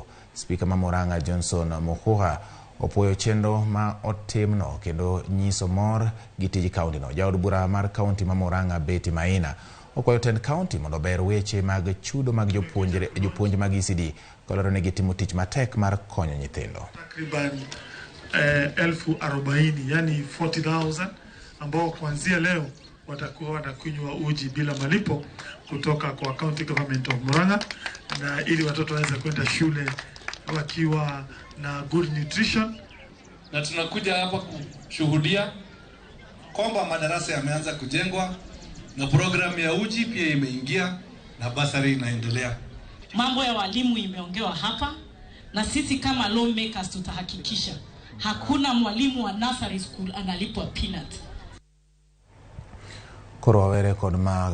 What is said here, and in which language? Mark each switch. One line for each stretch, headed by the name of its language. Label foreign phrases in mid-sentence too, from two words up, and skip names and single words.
Luo (Kenya and Tanzania): Spika ma Murang'a Johnson Muhuha opuoyo chenro ma otimno kendo nyiso mor gi tij kaunti no. Jaod bura mar kaunti ma Murang'a Betty Maina okwayo tend kaunti mondo ber weche mag chudo mag jopuonj mag ECD kolero ni gitimo tich matek mar konyo nyithindo.
Swahili: Takriban 40,000 yani 40,000 ambao kuanzia leo watakuwa wanakunywa uji bila malipo kutoka kwa County Government of Murang'a, na ili watoto waweze kwenda shule wakiwa na
English: good nutrition.
Swahili: Na tunakuja hapa kushuhudia kwamba madarasa yameanza kujengwa na programu ya uji pia imeingia na basari inaendelea. Mambo ya walimu imeongewa hapa, na sisi kama lawmakers tutahakikisha hakuna mwalimu wa
English: nursery school
Swahili: analipwa peanut.
Luo (Kenya and Tanzania): Koro wawere kod